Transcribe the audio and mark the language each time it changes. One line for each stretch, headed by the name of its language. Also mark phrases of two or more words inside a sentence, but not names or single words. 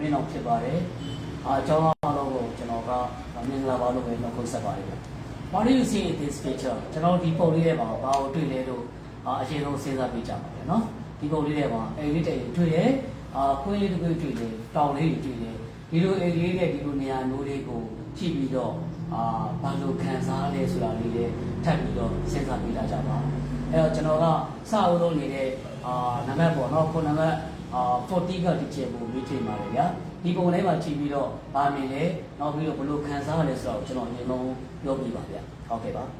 Burmese: အောင်ဖြစ်ပါတယ်အကြောင်းအားလုံးကိုကျွန်တော်ကမင်္ဂလာပါလို့ပဲနှုတ်ခွန်းဆက်ပါတယ်
English: What do you see in this picture
Burmese: ကျွန်တော်ဒီပုံလေးထဲမှာဘာကိုတွေ့လဲ လို့အရင်ဆုံးစဉ်းစားပြကြပါမယ်နော်ဒီပုံလေးထဲမှာအိမ်လေးတစ်အိမ်တွေ့တယ်ကွင်းလေးတစ်ကွင်းတွေ့တယ်တောင်လေးတွေ့တယ်ဒီလိုအိမ်လေးနဲ့ဒီလိုနေရာမျိုးလေးကိုကြည့်ပြီးတော့ဘာလို့ခံစားလဲဆိုတာလေးလည်းထပ်ပြီးတော့စဉ်းစားပြကြပါအဲ့တော့ကျွန်တော်ကစအောင်လုပ်နေတဲ့နံပါတ်ပေါ့နော်ခုနံပါတ်40ကဒီချက်ကိုမေးချိန်ပါတယ်ဗျာဒီပုံလေးမှာကြည့်ပြီးတော့ဗာမြင်လဲနောက်ပြီးတော့ဘလို့ခံစားရလဲဆိုတော့ကျွန်တော်အရင်ဆုံးပြောပြပါဗျာဟုတ်ကဲ့ပါ